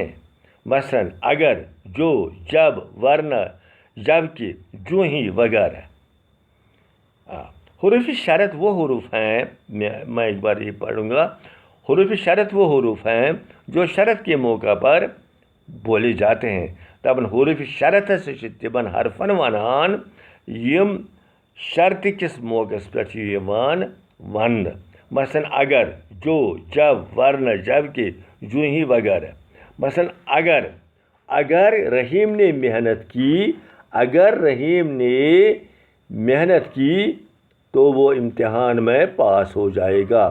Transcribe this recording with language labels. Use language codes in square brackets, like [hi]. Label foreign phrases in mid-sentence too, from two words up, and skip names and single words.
[ur] مثلا اگر، جو، جب، ورنہ، جبکہ، جو ہی وغیرہ۔ حروف شرط وہ حروف ہیں، میں ایک بار یہ پڑھوں گا۔ حروف شرط وہ حروف ہیں جو شرط کے موقع پر بولے جاتے ہیں۔ [ks] تب حروف شرط سے تمن حرفن ونان یم شرط کس موقع پہ یوان وننہٕ۔ [ur] مثلا اگر، جو، جب، ورنہ، جبکہ، جو ہی وغیرہ۔ مثلا اگر رحیم نے محنت کی تو وہ امتحان میں پاس ہو جائے گا۔